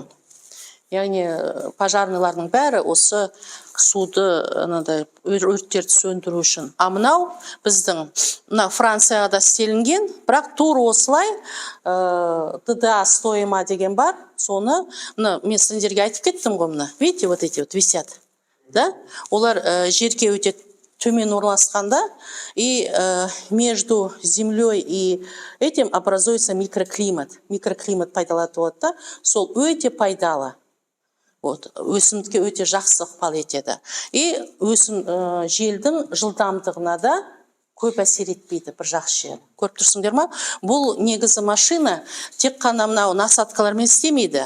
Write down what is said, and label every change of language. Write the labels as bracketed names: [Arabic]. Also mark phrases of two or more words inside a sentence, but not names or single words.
[Kazakh] Яғни пожарныйлардың бәрі осы суды, өрттерді сөндіру үшін. А мынау біздің Францияға да істелінген, бірақ тур осылай ТДА стоима деген бар. Соны, мен сендерге айтып кеттім ғой мына. [Russian] Видите, вот эти вот висят. [Kazakh] Олар жерге өте төмен орналасқанда, [Russian] и между землей и этим образуется микроклимат. [Kazakh] Микроклимат пайдаланылады, сол өте пайдалы. Өсімдікке өте жақсы ықпал етеді. И желдің жылдамдығына да көп әсер етпейді бір жақсы жер. Көріп тұрсыңдар ма? Бұл негізі машина тек қана мынау насадкалармен істемейді.